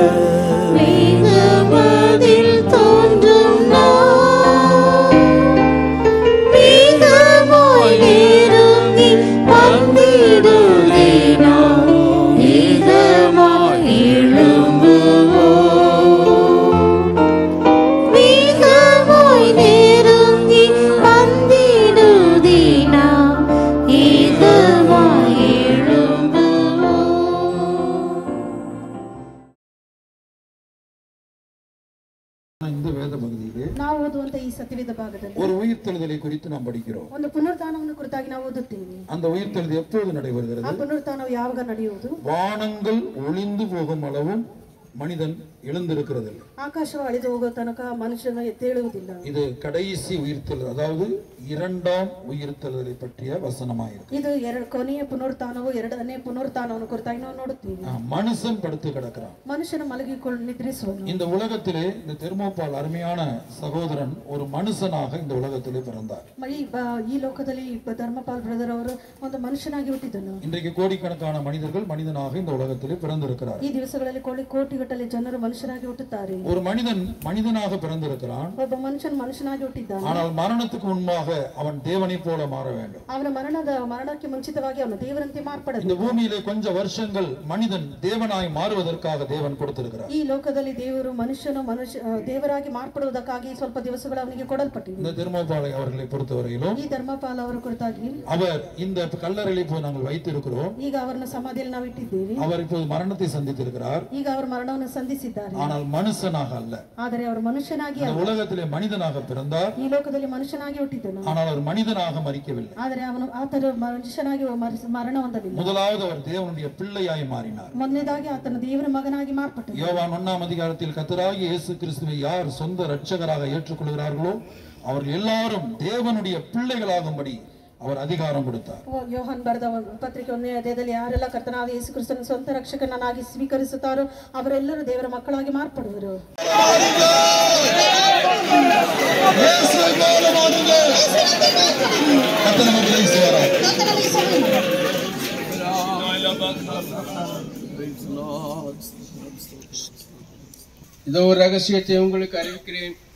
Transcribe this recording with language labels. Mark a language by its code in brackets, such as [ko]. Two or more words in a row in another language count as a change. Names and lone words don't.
[ta] மேகமதில் தோன்றும் மேகமாய் நெருங்கி வந்திடுதே நாம் மேகமாய் எழும்புவோம் மேகமாய் நெருங்கி வந்திடுதே நாம் மேகமாய் இந்த வேத பகுதியிலே [kn] ನಾವು ಓದುವಂತ ಈ ಸತ್ಯವೇದ ಭಾಗದಲ್ಲಿ [ta] ஒரு உயிர்த்தெழுதலை குறித்து நாம் படிக்கிறோம். [kn] ಒಂದು ಪುನರುತ್ಥಾನವನ್ನು ಕುರಿತಾಗಿ ನಾವು ಓದುತ್ತೇವೆ. [ta] அந்த உயிர்த்தெழுதல் எப்போது நடைபெறுகிறது? [kn] ಆ ಪುನರುತ್ಥಾನವು ಯಾವಾಗ ನಡೆಯುವುದು? [ta] வானங்கள் ஒளிந்து போகும் அளவும் மனிதன் எழுந்திருக்கிறது. [kn] ಆಕಾಶವು ಅಳಿದು ಹೋಗುವ ತನಕ ಮನುಷ್ಯನ ಎದ್ದೇಳುವುದಿಲ್ಲ. [ta] இது கடைசி உயிர்த்தெழுதல், அதாவது இரண்டாம் உயிர்த்தெழுதலை பற்றிய வசனமாயிருக்கு. [kn] ಇದು ಕೊನೆಯ ಪುನರುತ್ಥಾನವು ಎರಡನೇ ಪುನರುತ್ಥಾನವನ್ನು ಕುರಿತಾಗಿ ನಾವು ನೋಡುತ್ತೇವೆ. [ta] மனுஷன் படுத்து கிடக்கிறான். [kn] ಮನುಷ್ಯನ ಮಲಗಿಕೊಂಡು ನಿದ್ರಿಸುವನು. [ta] இந்த உலகத்திலே இந்த தெர்மோபால் அருமையான சகோதரன் ஒரு மனுஷனாக இந்த உலகத்திலே பிறந்தார். [kn] ಈ ಲೋಕದಲ್ಲಿ ಧರ್ಮಪಾಲ್ ಬ್ರದರ್ ಅವರು ಒಂದು ಮನುಷ್ಯನಾಗಿ ಹುಟ್ಟಿದನು. [ta] இன்றைக்கு கோடிக்கணக்கான மனிதர்கள் மனிதனாக இந்த உலகத்திலே பிறந்திருக்கிறார். [kn] ಈ ದಿವಸಗಳಲ್ಲಿ ಕೋಟಿಗಟ್ಟಲೆ ಜನರು ಮನುಷ್ಯರಾಗಿ ಹುಟ್ಟುತ್ತಾರೆ. [ta] ஒரு மனிதன் மனிதனாக பிறந்திருக்கிறான். [kn] ಒಬ್ಬ ಮನುಷ್ಯನು ಮನುಷ್ಯನಾಗಿ ಹುಟ್ಟಿದ್ದಾನೆ. [ta] ஆனால் மரணத்துக்கு முன்பாக அவன் தேவனை போல மாற வேண்டும். [kn] ಅವನ ಮರಣಕ್ಕೆ ಮುಂಚಿತವಾಗಿ ಅವನು ದೇವರಂತೆ ಮಾರ್ಪಡಬೇಕು. [ta] இந்த பூமியிலே கொஞ்ச வருஷங்கள் மனிதன் தேவனாய் மாறுவதற்காக தேவன் கொடுத்திருக்கிறார். [kn] ಈ ಲೋಕದಲ್ಲಿ ದೇವರು ಮನುಷ್ಯನು ದೇವರಾಗಿ ಮಾರ್ಪಡುವುದಕ್ಕಾಗಿ ಸ್ವಲ್ಪ ದಿವಸಗಳು ಅವನಿಗೆ ಕೊಡಲ್ಪಟ್ಟಿವೆ. [ta] இந்த தெர்மோபாலை அவர்களை பொறுத்தவரையிலும் [kn] ಈ ಧರ್ಮಪಾಲ ಅವರ ಕುರಿತಾಗಿ [ta] அவர் இந்த கல்லறையில் போய் நாங்கள் வைத்திருக்கிறோம். [kn] ಈಗ ಅವರನ್ನ ಸಮಾಧಿಯಲ್ಲಿ ನಾವು ಇಟ್ಟಿದ್ದೇವೆ. [ta] அவர் இப்போது மரணத்தை சந்தித்திருக்கிறார். [kn] ಈಗ ಅವರು ಮರಣವನ್ನು ಸಂಧಿಸಿದ್ದಾರೆ. [ta] ஆனால் மனுஷனாக அல்ல. [kn] ಆದರೆ ಅವರು ಮನುಷ್ಯನಾಗಿ [ta] இந்த உலகத்திலே மனிதனாக பிறந்தார். [kn] ಈ ಲೋಕದಲ್ಲಿ ಮನುಷ್ಯನಾಗಿ ಹುಟ್ಟಿದನು. [ta] ஆனால் அவர் மனிதனாக மரிக்கவில்லை. [kn] ಆದರೆ ಅವನು ಆತನ ಮನುಷ್ಯನಾಗಿ ಮರಣ ಹೊಂದಲಿಲ್ಲ. [ta] முதலாவது அவர் தேவனுடைய பிள்ளையாய் மாறினார். [kn] ಮೊದಲನೇದಾಗಿ ಆತನ ದೇವರ ಮಗನಾಗಿ ಮಾರ್ಪಟ್ಟನು. [ta] யோவான் 1ஆம் அதிகாரத்தில் கர்த்தராகிய இயேசு கிறிஸ்துவை யார் சொந்த இரட்சகராக ஏற்றுக்கொள்கிறார்களோ அவர்கள் எல்லாரும் தேவனுடைய பிள்ளைகளாகும்படி அவர் அதிகாரம் கொடுத்தார். [kn] ಯೋಹಾನ್ ಬರೆದ ಪತ್ರಿಕೆ 1ನೇ ಅಧ್ಯಾಯದಲ್ಲಿ ಯಾರೆಲ್ಲ ಕರ್ತನಾದ ಯೇಸು ಕ್ರಿಸ್ತನ ಸ್ವಂತ ರಕ್ಷಕನಾಗಿ ಸ್ವೀಕರಿಸುತ್ತಾರೋ ಅವರೆಲ್ಲರೂ ದೇವರ ಮಕ್ಕಳಾಗಿ ಮಾರ್ಪಡುವರು. [ta] இதோ ஒரு ரகசியத்தை உங்களுக்கு அறிவிக்கிறேன்.